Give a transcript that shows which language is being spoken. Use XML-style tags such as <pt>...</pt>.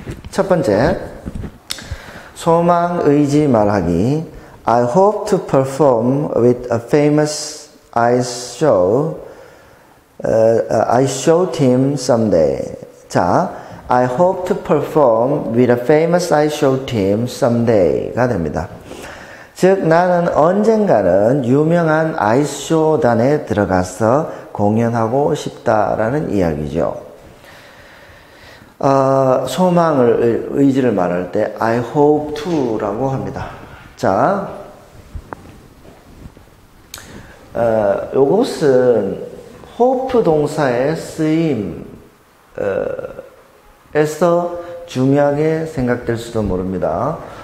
<ko>첫 번째, 소망, 의지 말하기.</ko> <en>I hope to perform with a famous ice show. ice show team someday.</en> <ko>자,</ko> <en>I hope to perform with a famous ice show team someday가 됩니다.</en> <ko>즉 나는 언젠가는 유명한 아이스쇼단에 들어가서 공연하고 싶다라는 이야기죠. 소망을 의지를 말할 때</ko> <en>I hope to</en> <ko>라고 합니다. 자, 요것은 hope 동사의 쓰임 에서 중요하게 생각될 수도 모릅니다.</ko>